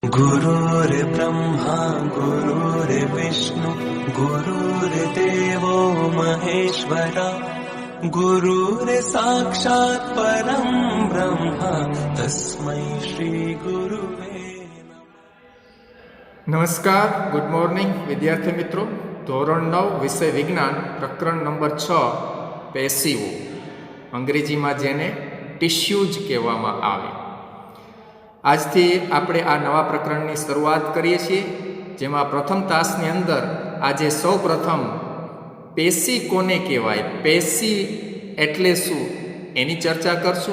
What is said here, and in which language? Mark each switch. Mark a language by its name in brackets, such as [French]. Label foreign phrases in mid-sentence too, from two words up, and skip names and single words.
[Sanskrit] गुरुर्ब्रह्मा गुरुर्विष्णु गुरुर्देवो महेश्वरा गुरुर्साक्षात् परं ब्रह्म तस्मै श्री गुरुवे [Gujarati] નમસ્કાર, [English] good morning [Gujarati] વિદ્યાર્થી મિત્રો. ધોરણ 9 વિષય વિજ્ઞાન પ્રકરણ નંબર 6 પેશીઓ, અંગ્રેજીમાં જેને ટિશ્યુઝ કહેવામાં આવે. આજથી આપણે આ નવા પ્રકરણની શરૂઆત કરીએ છીએ, જેમાં પ્રથમ તાસની અંદર આજે સૌ પ્રથમ પેશી કોને કહેવાય, પેશી એટલે શું એની ચર્ચા કરશું.